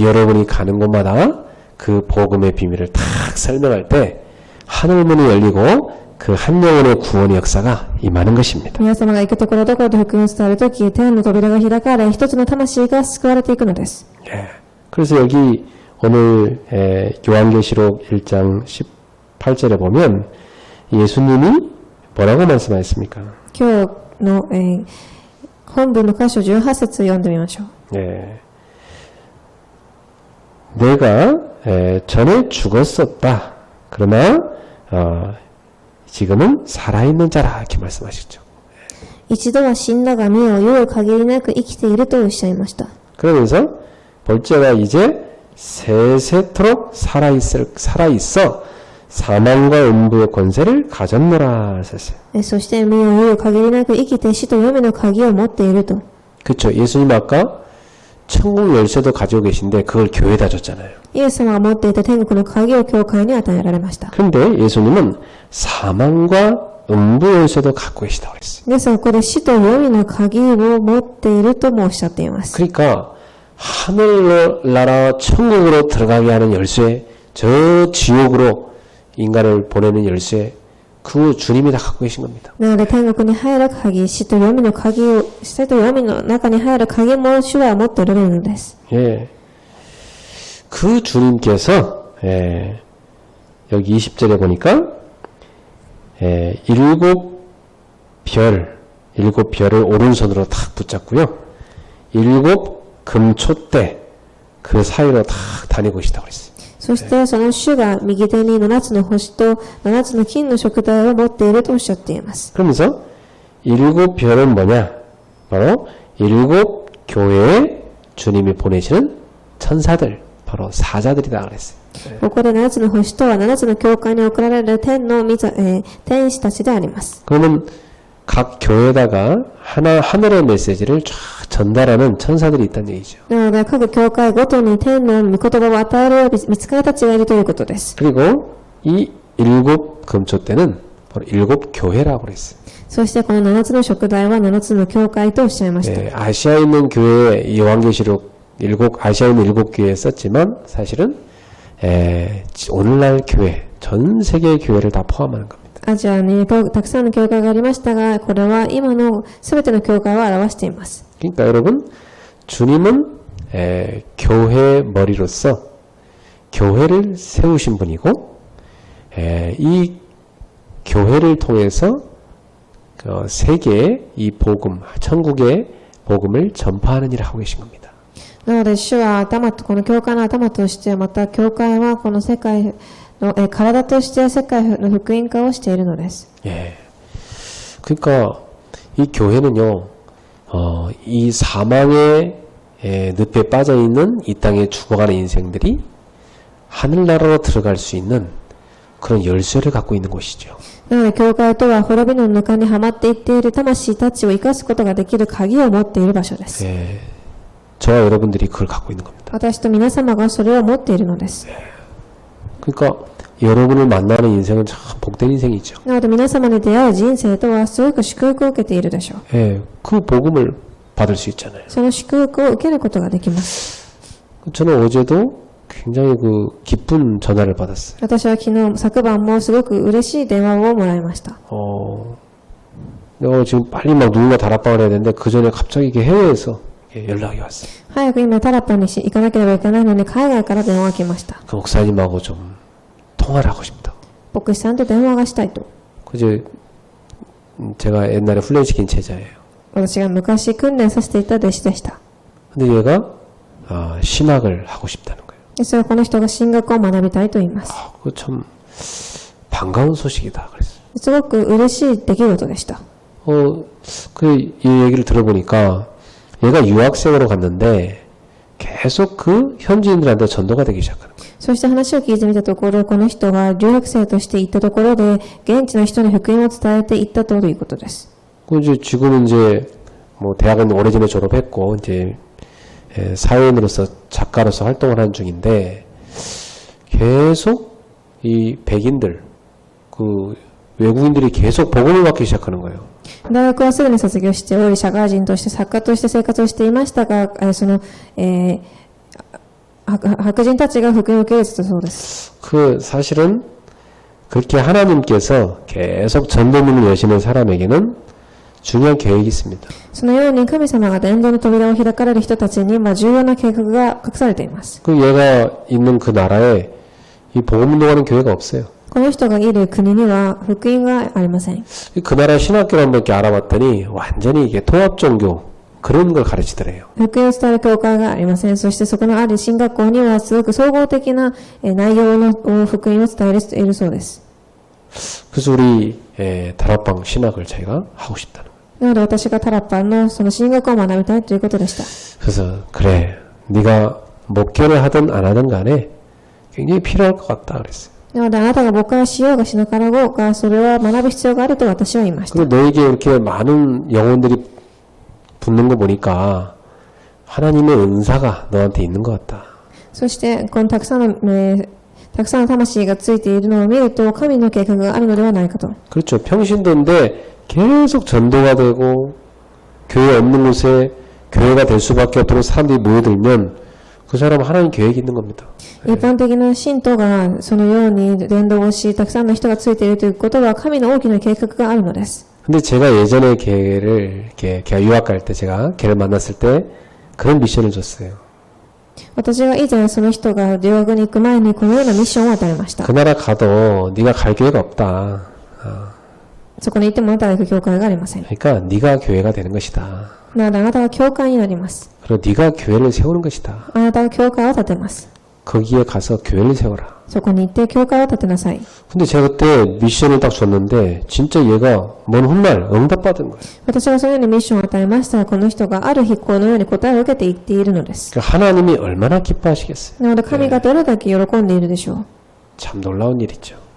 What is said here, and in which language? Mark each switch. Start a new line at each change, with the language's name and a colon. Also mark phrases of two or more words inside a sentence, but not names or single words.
Korean: 여러분이 가는 곳마다 그 복음의 비밀을 탁 설명할 때 하늘문이 열리고 그 한 영혼의 구원의 역사가 임하는 것입니다.
Japanese: 皆様が行くところどころで福音を伝えるとき、天の扉が開かれ、一つの魂が救われていくのです。
Korean: 예. 그래서 여기 오늘 요한계시록 1장 18절에 보면 예수님이 뭐라고 말씀하셨습니까?
Japanese: 今日の、本文の箇所18節を読んでみましょう。
Korean: 예. 내가 전에 죽었었다. 그러나 지금은 살아있는 자라 이렇게 말씀하셨죠.
Japanese: 一度は死んだが身を世を限りなく生きているとおっしゃいました。
Korean: 그러면서 볼자가 이제 세세토록 살아있어 사망과 음부의 권세를 가졌노라 하셨어요.
Japanese: そして身を世を限りなく生きて死と黄泉の鍵を持っていると。
Korean: 그렇죠. 예수님 아까 천국 열쇠도 가지고 계신데 그걸 교회에다 줬잖아요.
Japanese: イエス様が持っていた天国の鍵を教会に与えられました。
Korean: 그런데 예수님은 사망과 음부 열쇠도 갖고 계시다고 했어요.
Japanese: ですがここで死と黄泉の鍵を持っているともおっしゃっています。
Korean: 그러니까 하늘나라 천국으로 들어가게 하는 열쇠, 저 지옥으로 인간을 보내는 열쇠, 그 주님이 다 갖고 계신 겁니다.
Japanese: なので天国に入る鍵、死と黄泉の鍵を、死と黄泉の中に入る鍵も主は持っておられるのです。
Korean: 예. 그 주님께서, 여기 20절에 보니까, 일곱 별을 오른손으로 탁 붙잡고요. 일곱 금촛대, 그 사이로 탁 다니고 계시다고 그랬어요.
Japanese: そしてその主が右手に7つの星と7つの金の燭台を持っているとおっしゃっています。
Korean: 그러면서 일곱 별은 뭐냐? 바로 일곱 교회에 주님이 보내시는 천사들, 바로 사자들이다 그랬어요.
Japanese: ここで7つの星とは7つの教会に送られる天使たちであります。
Korean: 그러면 각 교회에다가 하늘의 메시지를 쫙 전달하는 천사들이 있다는 얘기죠.
Japanese: なので各教会ごとに天の御言葉を与える御使いたちがいるということです。
Korean: 그리고 이 일곱 금초대는 바로 일곱 교회라고 그랬어요.
Japanese: そしてこの7つの燭台は7つの教会とおっしゃいました。
Korean: 아시아에 있는 교회 요한계시록 아시아에 있는 일곱 교회에 썼지만 사실은 오늘날 교회, 전 세계의 교회를 다 포함하는 겁니다.
Japanese: アジアにたくさんの教会がありましたが、これは今の全ての教会を表しています。
Korean: 그러니까 여러분, 주님은 교회 머리로서 교회를 세우신 분이고 이 교회를 통해서 세계에 이 복음, 천국의 복음을 전파하는 일을 하고 계신 겁니다.
Japanese: なので主はこの教会の頭として、また教会はこの世界の体として世界の福音化をしているのです。
Korean: 예. 그러니까 이 교회는요, 이 사망의 늪에 빠져 있는 이 땅에 죽어가는 인생들이 하늘나라로 들어갈 수 있는 그런 열쇠를 갖고 있는 곳이죠.
Japanese: なので教会とは滅びの中にはまっていっている魂たちを生かすことができる鍵を持っている場所です。
Korean: 예. 저와 여러분들이 그걸 갖고 있는 겁니다.
Japanese: 私と皆様がそれを持っているのです。
Korean: 그러니까 여러분을 만나는 인생은 참 복된 인생이죠.
Japanese: なので皆様に出会う人生とはすごく祝福を受けているでしょう。
Korean: 예. 그 복음을 받을 수 있잖아요.
Japanese: その祝福を受けることができます。
Korean: 저는 어제도 굉장히 기쁜 전화를 받았어요.
Japanese: 私は昨晩もすごく嬉しい電話をもらいました。
Korean: 내가 지금 빨리 막 누군가 다락방을 해야 되는데 그 전에 갑자기 이게 해외에서 연락이 왔어요.
Japanese: 早く今タラッパに行かなければいけないのに海外から電話が来ました。
Korean: 그 목사님하고 좀 통화를 하고 싶다.
Japanese: 牧師さんと電話がしたいと。
Korean: 그제 제가 옛날에 훈련시킨 제자예요.
Japanese: 私が昔訓練させていた弟子でした。
Korean: 근데 얘가 신학을 하고 싶다는 거예요.
Japanese: でそれはこの人が神学を学びたいと言います。
Korean: 그거 참 반가운 소식이다 그랬어요.
Japanese: すごく嬉しい出来事でした。
Korean: 이 얘기를 들어보니까 얘가 유학생으로 갔는데 계속 그 현지인들한테 전도가 되기 시작하는 거예요.
Japanese: そして話を聞いてみたところ、この人が留学生として行ったところで、現地の人に福音を伝えていったということです。
Korean: 이제 지금은 이제 뭐 대학은 오래전에 졸업했고 이제 사회인으로서 작가로서 활동을 하는 중인데 계속 이 백인들 그 외국인들이 계속 복음을 받기 시작하는 거예요.
Japanese: 大学はすぐに卒業しており、社会人として作家として生活をしていましたが、白人たちが福音を受け入れてたそうです。
Korean: 그 사실은 그렇게 하나님께서 계속 전도문을 여시는 사람에게는 중요한 계획이 있습니다.
Japanese: そのように神様が伝道の扉を開かれる人たちには重要な計画が隠されています。
Korean: 그 얘가 있는 그 나라에 이 복음 운동하는 교회가 없어요.
Japanese: この人がいる国には福音がありません。
Korean: 그 나라 신학교를 한번 이렇게 알아봤더니 완전히 이게 통합 종교 그런 걸 가르치더래요.
Japanese: 福音を伝える教会がありません。そしてそこのある進学校にはすごく総合的な内容の福音を伝えているそうです。
Korean: 그래서 우리 다락방 신학을 자기가 하고 싶다는 거예요.
Japanese: なので私がタラッパンのその進学を学びたいということでした。
Korean: 그래서 그래 네가 목회를 하든 안 하든 간에 굉장히 필요할 것 같다 그랬어요.
Japanese: なのであなたが牧会をしようがしなかろうが、それは学ぶ必要があると私は言いました。
Korean: 그리고 너에게 이렇게 많은 영혼들이 붙는 거 보니까 하나님의 은사가 너한테 있는 것 같다.
Japanese: そしてこのたくさんの魂がついているのを見ると神の計画があるのではないかと。
Korean: 그렇죠. 평신도인데 계속 전도가 되고 교회 없는 곳에 교회가 될 수밖에 없도록 사람들이 모여들면 그 사람은 하나님 계획이 있는 겁니다.
Japanese: 一般的な信徒がそのように伝道をし、たくさんの人がついているということは神の大きな計画があるのです。
Korean: 근데 제가 예전에 걔가 유학 갈 때 제가 걔를 만났을 때 그런 미션을 줬어요.
Japanese: 私が以前その人が留学に行く前にこのようなミッションを与えました。
Korean: 그 나라 가도 네가 갈 교회가 없다.
Japanese: そこに行ってもあなたが行く教会がありません。
Korean: 그러니까 네가 교회가 되는 것이다.
Japanese: なのであなたが教会になります。
Korean: 그리고 네가 교회를 세우는 것이다.
Japanese: あなたが教会を建てます。
Korean: 거기에 가서 교회를 세워라.
Japanese: そこに行って教会を建てなさい。
Korean: 근데 제가 그때 미션을 딱 줬는데 진짜 얘가 먼 훗날 응답받은 거예요.
Japanese: 私がそのようにミッションを与えましたが、この人がある日このように答えを受けていっているのです。
Korean: 그러니까 하나님이 얼마나 기뻐하시겠어요.
Japanese: なので神がどれだけ喜んでいるでしょう。
Korean: 참 놀라운 일이죠.